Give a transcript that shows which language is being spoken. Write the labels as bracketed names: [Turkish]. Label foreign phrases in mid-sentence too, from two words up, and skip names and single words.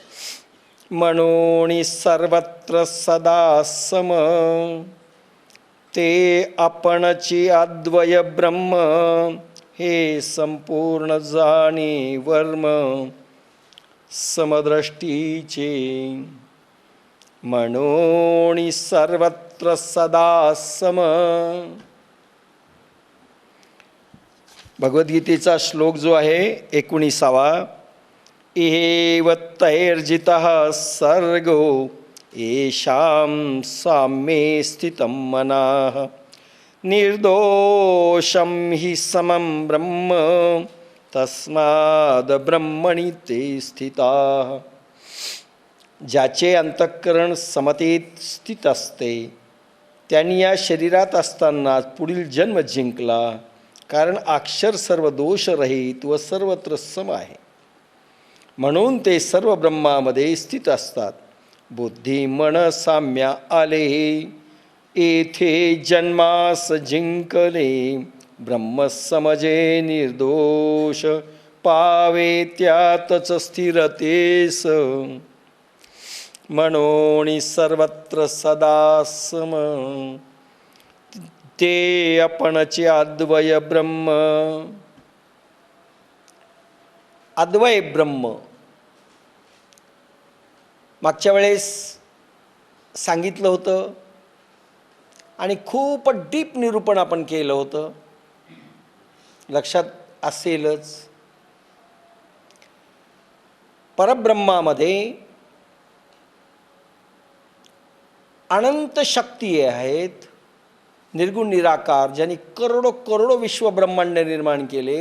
[Marathi] मनोनी सर्वत्र सदा सम, ते आपणची अद्वय ब्रह्म, हे संपूर्ण जाणे वर्म समदृष्टीचे. मनोनी सर्वत्र सदा सम. भगवद्गीतेचा श्लोक जो आहे 19वा. [Sanskrit] एव तैर्जितः सर्गो येषां साम्ये स्थितं मनः, निर्दोषं हि समं ब्रह्म, तस्माद् ब्रह्मणि ते स्थिताः. [Marathi] ज्याचे अंतःकरण समतेत स्थित असते त्यांनी या शरीरात असताना पुढील जन्म जिंकला, कारण अक्षर सर्व दोष रहित व सर्वत्र सम आहे, म्हणून ते सर्व ब्रह्मामध्ये स्थित असतात. बुद्धी मन साम्या आले, येथे जन्मास जिंकले, ब्रह्म समजे निर्दोष, पावे त्यातच स्थिरतेस. मनोनी सर्वत्र सदा सम, ते आपणचे अद्वय ब्रह्म. अद्वय ब्रह्म मागच्या वेळेस सांगितलं होतं आणि खूप डीप निरूपण आपण केलं होतं, लक्षात असेलच. परब्रह्मामध्ये अनंत शक्ती आहेत, निर्गुण निराकार, ज्यांनी करोडो करोडो विश्वब्रह्मांड निर्माण केले.